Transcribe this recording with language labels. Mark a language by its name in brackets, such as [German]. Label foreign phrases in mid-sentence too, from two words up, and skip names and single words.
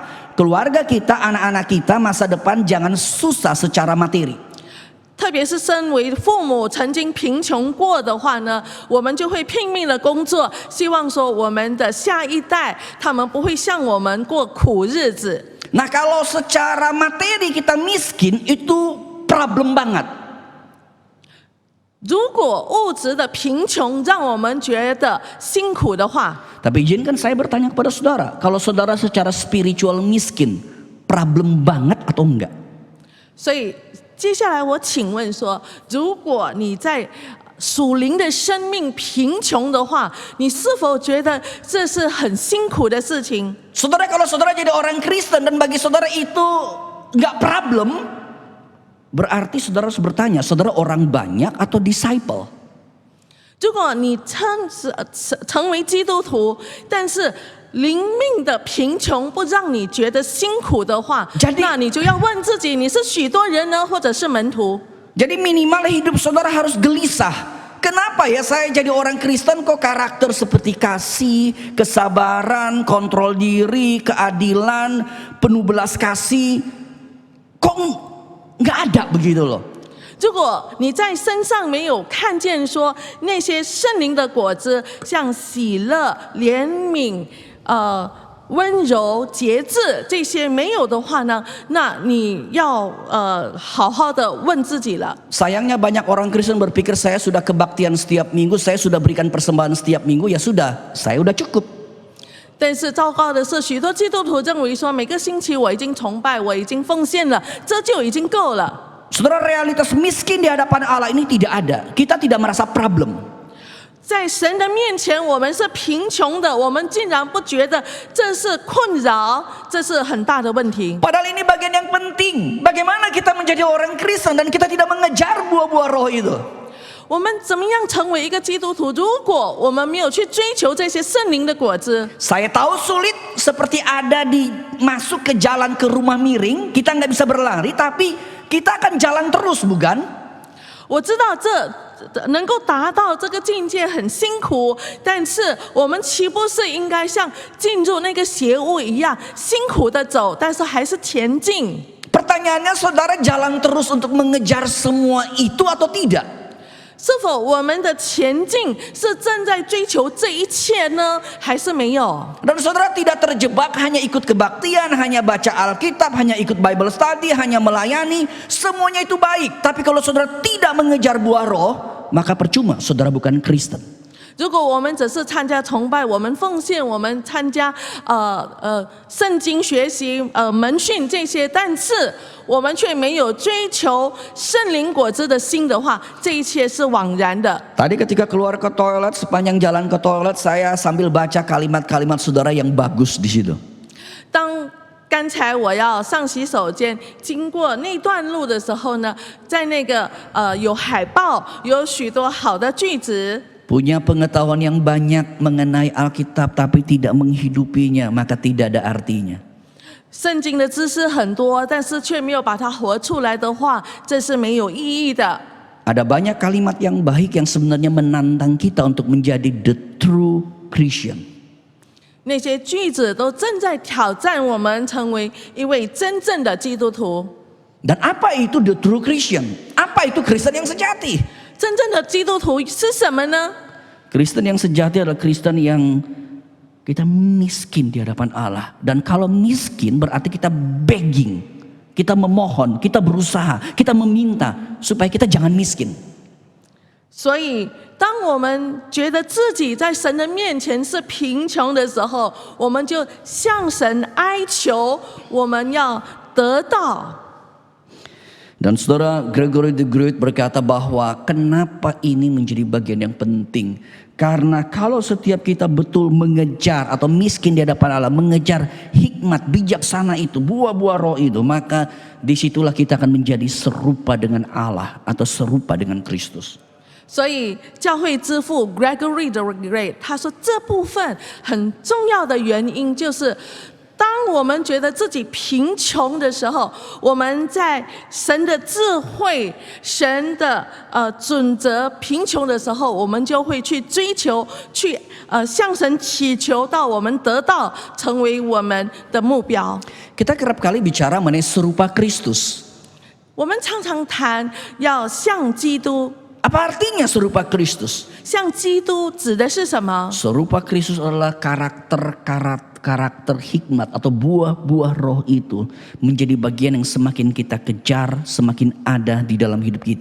[Indonesian] Keluarga kita, anak-anak kita masa depan jangan susah secara materi. [Chinese] 特别是身为父母曾经贫穷过的话呢，我们就会拼命的工作，希望说我们的下一代他们不会像我们过苦日子。 [Indonesian] Nah, kalau secara materi kita miskin, itu problem banget. [Chinese] 如果物质的贫穷让我们觉得辛苦的话， [Indonesian] Tapi izinkan saya bertanya kepada saudara, kalau saudara secara spiritual miskin, problem banget atau enggak? [Chinese] 所以接下来我请问说，如果你在属灵的生命贫穷的话，你是否觉得这是很辛苦的事情？ [Indonesian] Saudara, kalau saudara jadi orang Kristen dan bagi saudara itu enggak problem, berarti saudara harus bertanya, saudara orang banyak atau disciple? [Chinese] 如果你成为基督徒，但是灵命的贫穷不让你觉得辛苦的话， 那你就要问自己，你是许多人呢，或者是门徒？ [Indonesian] Jadi minimal hidup saudara harus gelisah. Kenapa ya saya jadi orang Kristen kok karakter seperti kasih, kesabaran, kontrol diri, keadilan, penuh belas kasih, kok nggak ada begitu loh. [Chinese] 如果你在身上没有看见说那些圣灵的果子，像喜乐、怜悯、温柔、节制这些没有的话呢，那你要好好的问自己了。 [Indonesian] Sayangnya banyak orang Kristen berpikir saya sudah kebaktian setiap minggu, saya sudah berikan persembahan setiap minggu, ya sudah, saya udah cukup. [Chinese] 但是糟糕的是，许多基督徒认为说，每个星期我已经崇拜，我已经奉献了，这就已经够了。 [Indonesian] Saudara, realitas miskin di hadapan Allah ini tidak ada. Kita tidak merasa problem. [Chinese] 在神的面前，我们是贫穷的，我们竟然不觉得这是困扰，这是很大的问题。 [Indonesian] Padahal ini bagian yang penting. Bagaimana kita menjadi orang Kristen dan kita tidak mengejar buah-buah roh itu? [Chinese] 我们怎么样成为一个基督徒？如果我们没有去追求这些圣灵的果子， [Indonesian] Saya tahu sulit, seperti ada di masuk ke jalan ke rumah miring, kita nggak bisa berlari, tapi kita akan jalan terus, bukan? [Chinese] 我知道这能够达到这个境界很辛苦，但是我们岂不是应该像进入那个邪屋一样辛苦的走，但是还是前进？ [Indonesian] Pertanyaannya, saudara jalan terus untuk mengejar semua itu atau tidak? [Chinese] 是否我们的前进是正在追求这一切呢，还是没有？ [Indonesian] Dan saudara tidak terjebak hanya ikut kebaktian, hanya baca Alkitab, hanya ikut [English] Bible study, [Indonesian] hanya melayani, semuanya itu baik. Tapi kalau saudara tidak mengejar buah roh, maka percuma saudara bukan Kristen. [Chinese] 如果我们只是参加崇拜，我们奉献，我们参加圣经学习门训这些，但是我们却没有追求圣灵果子的心的话，这一切是枉然的。 [Indonesian] Tadi ketika keluar ke toilet, sepanjang jalan ke toilet saya sambil baca kalimat-kalimat saudara yang bagus di situ. [Chinese] 当刚才我要上洗手间，经过那段路的时候呢，在那个有海报，有许多好的句子。 [Indonesian] Punya pengetahuan yang banyak mengenai Alkitab tapi tidak menghidupinya, maka tidak ada artinya. [Chinese] 圣经的知识很多，但是却没有把它活出来的话，这是没有意义的。 [Indonesian] Ada banyak kalimat yang baik yang sebenarnya menantang kita untuk menjadi [English] the true Christian. [Chinese] 那些句子都正在挑战我们成为一位真正的基督徒。 [Indonesian] Dan apa itu [English] the true Christian? [Indonesian] Apa itu Kristen yang sejati? [Chinese] 真正的基督徒是什么呢？ [Indonesian] Kristen yang sejati adalah Kristen yang kita miskin di hadapan Allah. Dan kalau miskin berarti kita begging, kita memohon, kita berusaha, kita meminta supaya kita jangan miskin. [Chinese] 所以，当我们觉得自己在神的面前是贫穷的时候，我们就向神哀求，我们要得到。 [Indonesian] Dan saudara Gregory the Great berkata bahwa kenapa ini menjadi bagian yang penting. Karena kalau setiap kita betul mengejar atau miskin di hadapan Allah, mengejar hikmat bijaksana itu, buah-buah roh itu, maka disitulah kita akan menjadi serupa dengan Allah atau serupa dengan Kristus. [Chinese] 所以，教会之父 Gregory the Great 他说，这部分很重要的原因就是，当我们觉得自己贫穷的时候，我们在神的智慧、神的准则贫穷的时候，我们就会去追求，去向神祈求到我们得到，成为我们的目标。 [Indonesian] Kita kerap kali bicara mengenai serupa Kristus. [Chinese] 我们常常谈要像基督。 [Indonesian] Apa artinya serupa Kristus? [Chinese] 像基督指的是什么？ [Indonesian] Serupa Kristus adalah karakter hikmat atau buah-buah roh itu menjadi bagian yang semakin kita kejar, semakin ada di dalam hidup kita.